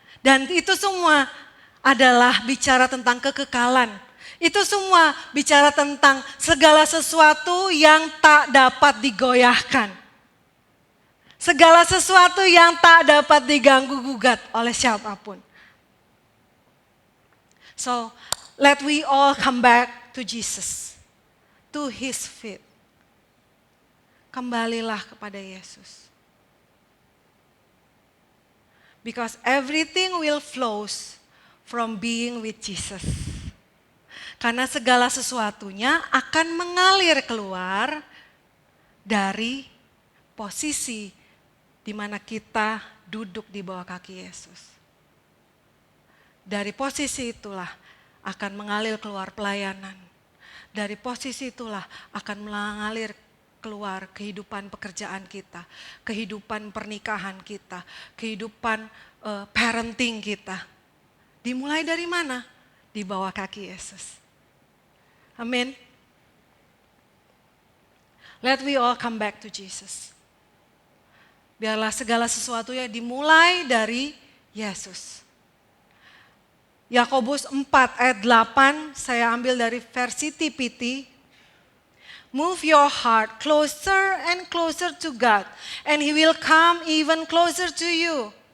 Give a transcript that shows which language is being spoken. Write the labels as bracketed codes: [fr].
[id] Dan itu semua adalah bicara tentang kekekalan. Itu semua bicara tentang segala sesuatu yang tak dapat digoyahkan. Segala sesuatu yang tak dapat diganggu gugat oleh siapapun. [en] So, let we all come back to Jesus, to His feet. [id] kembalilah kepada Yesus. [en] Because everything will flows from being with Jesus. [id] Karena segala sesuatunya akan mengalir keluar dari posisi di mana kita duduk di bawah kaki Yesus. Dari posisi itulah akan mengalir keluar pelayanan. Dari posisi itulah akan mengalir keluar kehidupan pekerjaan kita, kehidupan pernikahan kita, kehidupan parenting kita. Dimulai dari mana? Di bawah kaki Yesus. Amin. [en] Let we all come back to Jesus. [id] Biarlah segala sesuatunya dimulai dari Yesus. Yakobus 4 ayat 8, saya ambil dari versi TPT. [en] Move your heart closer and closer to God, and He will come even closer to you.